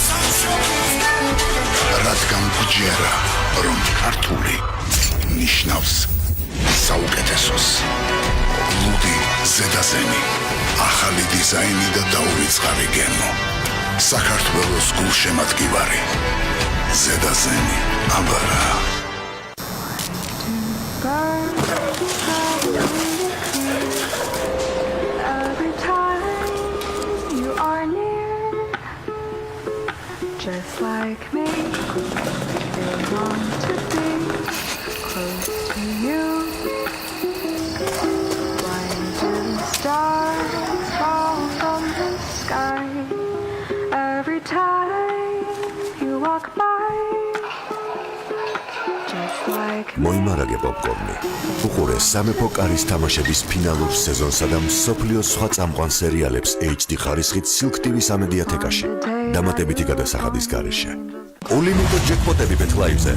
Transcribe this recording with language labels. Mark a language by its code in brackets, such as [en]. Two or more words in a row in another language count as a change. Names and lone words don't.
[ka] რადგან გჯერა, რომ ქართული ნიშნავს საუკეთესოს. ლუდი ზედაზენი, ახალი დიზაინი და დაურიცხარი გემო. საქართველოს გულშემატკივარი. ზედაზენი, აბარა. [en] Every time you are near, just like me, you want to be close to you. Blinding stars fall from the sky. Every time you walk by. [ka] მოიმარაგე პოპკორნი. უყურე სამეფო კარის თამაშების ფინალურ სეზონსა და მსოფლიოს სხვა წამყვან სერიალებს HD ხარისხით Silk TV-ს ამედიათეკაში. დამატებითი გადასახადის გარეშე. Unlimited ჯეკპოტები ბეთლაივზე.